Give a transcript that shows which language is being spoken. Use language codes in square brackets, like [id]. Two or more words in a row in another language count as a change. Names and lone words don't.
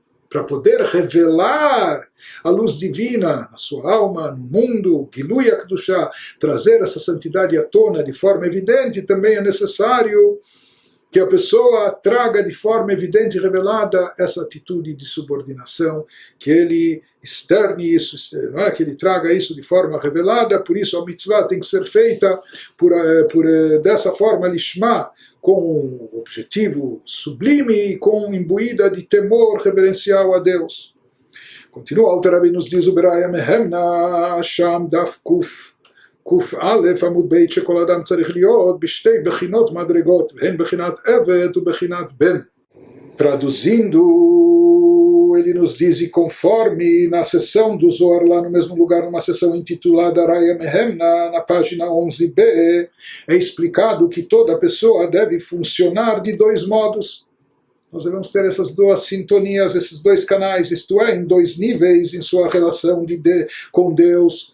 [pt] Para poder revelar a luz divina na sua alma, no mundo, Gilui HaKedushá, trazer essa santidade à tona de forma evidente, também é necessário que a pessoa traga de forma evidente e revelada essa atitude de subordinação, que ele externe isso, não é? Que ele traga isso de forma revelada. Por isso a mitzvah tem que ser feita dessa forma lishma, com um objetivo sublime e com imbuída de temor reverencial a Deus. Continua, Alter Rebbe nos diz o [he] Beraya Mehemna, שם דף קוף אלף עמוד בית, שכל אדם צריך להיות בשתי בחינות מדרגות, והן בחינת עבד ובחינת בן. [pt] Traduzindo, ele nos diz, e conforme na sessão do Zohar, lá no mesmo lugar, numa sessão intitulada Araya Mehemna, na página 11b, é explicado que toda pessoa deve funcionar de dois modos. Nós devemos ter essas duas sintonias, esses dois canais, isto é, em dois níveis em sua relação com Deus.